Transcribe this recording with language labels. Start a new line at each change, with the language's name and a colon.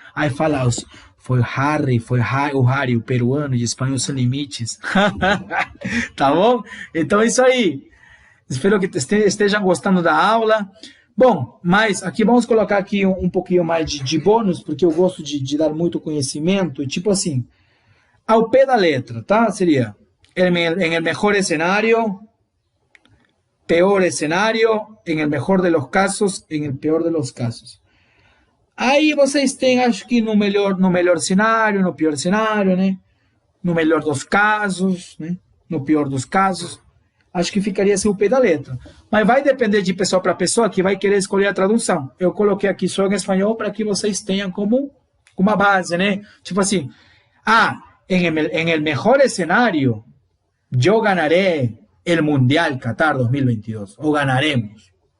Portuguese: Aí fala, foi o Harry, o peruano de Espanhol Sem Limites. Tá bom? Então é isso aí. Espero que estejam gostando da aula. Bom, mas aqui vamos colocar aqui um pouquinho mais de bônus, porque eu gosto de dar muito conhecimento, tipo assim, ao pé da letra, tá?
Spanish: Seria, en el mejor escenario, peor escenario, en el mejor de los casos, en el peor de los casos.
Portuguese: Aí vocês têm, acho que no melhor cenário, no pior cenário, né? No melhor dos casos, né? no pior dos casos, acho que ficaria assim o pé da letra. Mas vai depender de pessoa para pessoa que vai querer escolher a tradução. Eu coloquei aqui só em espanhol para que vocês tenham como uma base, né? Tipo assim,
Spanish: en el mejor escenario, yo ganaré el Mundial Qatar 2022, o ganaremos.